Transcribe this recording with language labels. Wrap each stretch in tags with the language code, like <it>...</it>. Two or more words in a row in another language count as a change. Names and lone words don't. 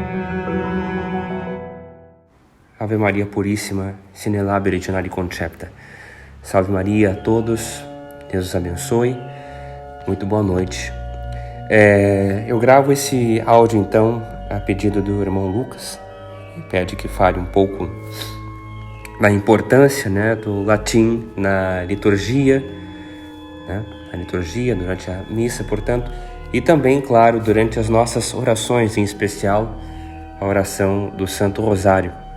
<la>Ave Maria Puríssima, sine labere genari concepta.</la> <pt>Salve Maria a todos, Deus os abençoe, muito boa noite. Eu gravo esse áudio então a pedido do irmão Lucas, que pede que fale um pouco da importância, do latim na liturgia, durante a missa, portanto, e também, claro, durante as nossas orações, em especial a oração do Santo Rosário.</pt>